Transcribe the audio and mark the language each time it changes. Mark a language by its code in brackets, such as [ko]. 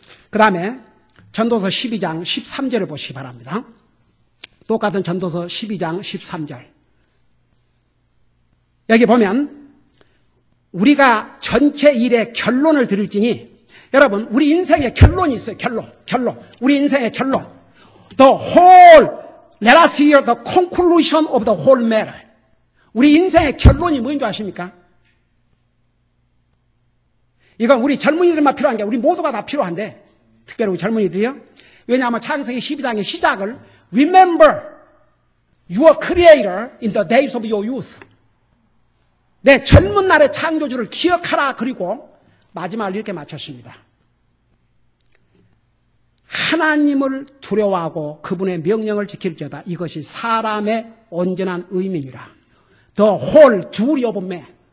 [ko] 그 다음에 전도서 12장 13절을 보시기 바랍니다. 똑같은 전도서 12장 13절. 여기 보면 우리가 전체 일의 결론을 드릴지니 여러분 우리 인생의 결론이 있어요. 결론. 우리 인생의 결론. [en] The whole, let us hear the conclusion of the whole matter. [ko] 우리 인생의 결론이 뭐인 줄 아십니까? 이건 우리 젊은이들만 필요한 게 우리 모두가 다 필요한데 특별히 우리 젊은이들이요. 왜냐하면 창세기 12장의 시작을 [en] Remember your creator in the days of your youth. [ko] 내 젊은 날의 창조주를 기억하라. 그리고 마지막을 이렇게 마쳤습니다. 하나님을 두려워하고 그분의 명령을 지킬지어다. 이것이 사람의 온전한 의미니라. [en] The whole duty of man.